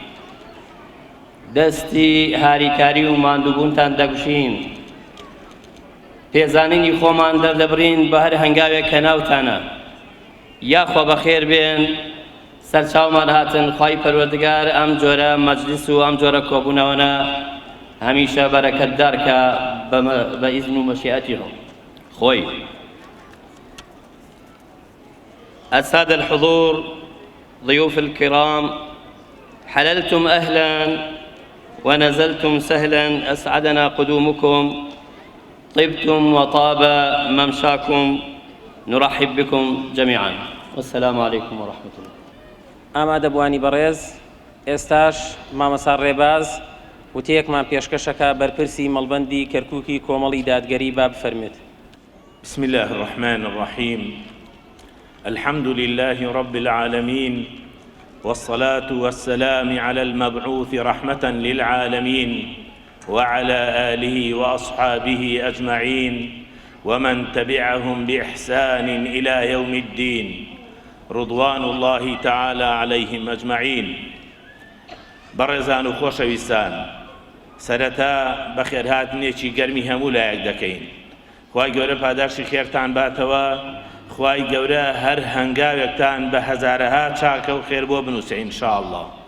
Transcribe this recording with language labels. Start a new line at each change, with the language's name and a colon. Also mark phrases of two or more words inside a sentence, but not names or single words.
Central Kurdish: دەستی هاریکاری و ماندووبوونتان دەگوشین، پێزانینی خۆمان دەردەبڕین بە هەر هەنگاوێک کە ناوتانە. یاخوا بەخێر بێن، سەرچاومان هاتن. خوای پەروەردگار ئەم جۆرە مەجلیس و ئەم جۆرە کۆبوونەوەنە هەمیشە بەرەکەتدار کە بە ئیزن و مەشیئەتی خۆی.
Arabic: السادة الحضور، ضيوف الكرام، حللتم أهلا ونزلتم سهلا، أسعدنا قدومكم، طبتم وطاب ممشاكم، نرحب بكم جميعا والسلام عليكم ورحمة الله.
Central Kurdish: ئامادە بوانی بەڕێز، ئێستاش مامەسا ڕێباز وتەیەکمان پێشکەشەکە بەرپرسی مەڵبەندی کەرکووکی کۆمەڵی دادگەری با بفەرمێت.
Arabic: بسم الله الرحمن الرحيم. الحمد لله رب العالمين والصلاة والسلام على المبعوث رحمة للعالمين وعلى آله وأصحابه أجمعين ومن تبعهم بإحسان إلى يوم الدين رضوان الله تعالى عليهم أجمعين.
Central Kurdish: بەڕێزان و خۆشەویستان، سەرەتا بەخێرهاتنێکی گەرمی هەموو لایەک دەکەین. خوای گەورە پاداشی خێرتان باتەوە، خوای گەورە هەر هەنگاوێکتان بە هەزارەها چاکە و خێر بۆ بنووسێ ئینشاءالله.